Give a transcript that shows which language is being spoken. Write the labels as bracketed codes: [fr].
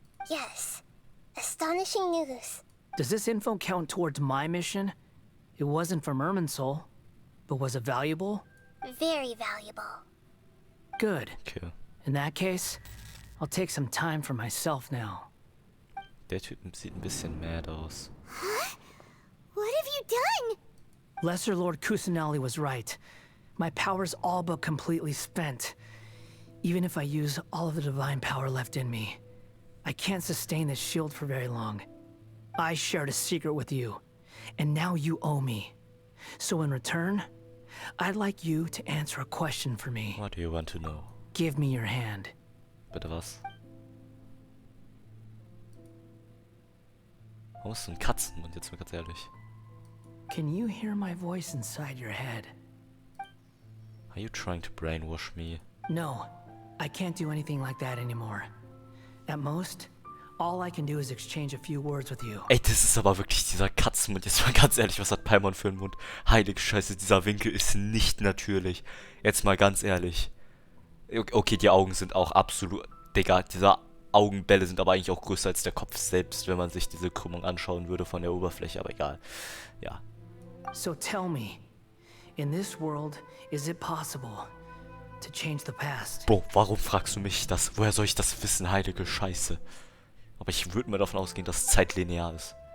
[en] Yes. Astonishing news. Does this info count towards my mission? It wasn't from Irminsul, but was it valuable? Very valuable. Good. Okay. In that case, I'll take some time for myself now. [de] Der Typ sieht ein bisschen mad aus. [en] Huh? What have you done? Lesser Lord Kusanali was right. My power's all but completely spent. Even if I use all of the divine power left in me, I can't sustain this shield for very long. I shared a secret with you, and now you owe me. So in return, I'd like you to answer a question for me. What do you want to know? Give me your hand. [de] Bitte was? Warum ist so ein Katzenmund, jetzt mal ganz ehrlich? [en] Can you hear my voice inside your head? Are you trying to brainwash me? No, I can't do anything like that anymore. At most, all I can do is exchange a few words with you. [de] Ey, das ist aber wirklich dieser Katzenmund. Jetzt mal ganz ehrlich, was hat Paimon für einen Mund? Heilige Scheiße, dieser Winkel ist nicht natürlich. Jetzt mal ganz ehrlich. Okay, die Augen sind auch absolut... Digga, diese Augenbälle sind aber eigentlich auch größer als der Kopf selbst, wenn man sich diese Krümmung anschauen würde von der Oberfläche, aber egal. Ja. [en] So tell me, in this world, is it possible to change the past? [de] Bro, warum fragst du mich das? Woher soll ich das wissen? Heilige Scheiße. Aber ich würde mal davon ausgehen, dass es zeitlinear ist.